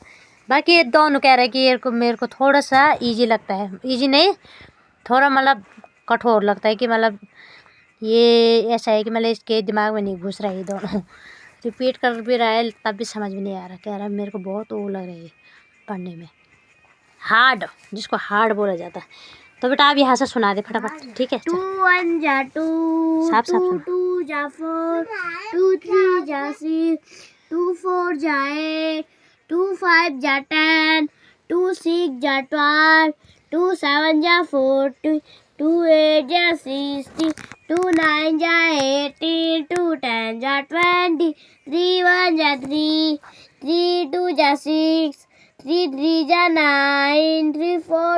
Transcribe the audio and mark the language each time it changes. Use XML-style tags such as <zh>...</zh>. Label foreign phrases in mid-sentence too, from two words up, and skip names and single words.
<hi>बाकी ये दोनों कह रहे हैं कि मेरे को थोड़ा सा इजी लगता है, इजी नहीं थोड़ा मतलब कठोर लगता है कि मतलब ये ऐसा है कि मतलब इसके दिमाग में नहीं घुस रहा है ये दोनों। रिपीट कर भी रहा है तब भी समझ में नहीं आ रहा, कह रहा है मेरे को बहुत वो लग रही है पढ़ने में, हार्ड, जिसको हार्ड बोला जाता है। तो बेटा आप यहाँ से सुना दे फटाफट, ठीक है? 2 1 जा 2, साफ 2 सुना। 2 जा 4, 2 3 जा 6, 2 4 जा 8, 2 5 जा 10, 2 6 जा 12, 2 7 जा 40, 2 8 जा 60, 2 9 जा 18, 2 10 जा 20, 3 1 जा 3, 3 2 जा 6, 3 3 जा 9, 3 4</hi>